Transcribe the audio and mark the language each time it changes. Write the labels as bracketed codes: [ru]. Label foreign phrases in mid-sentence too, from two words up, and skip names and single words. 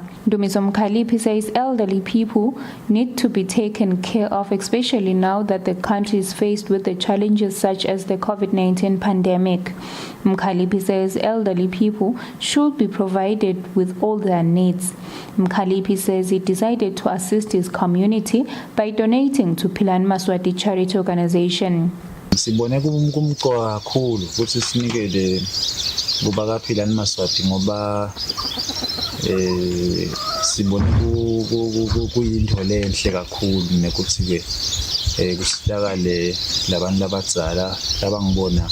[en] Ndumiso Mkhalipi says elderly people need to be taken care of, especially now that the country is faced with the challenges such as the COVID-19 pandemic. Mkhalipi says elderly people should be provided with all their needs. Mkhalipi says he decided to assist his community by donating to Philan Maswati charity organization. [ss] Sibone kumqoka kakhulu ukuthi sinikele kuba kaPhilani Maswati ngoba sibone kuyinto lenhle kakhulu nekuthi ke kusitakale labantu labadzala labangibona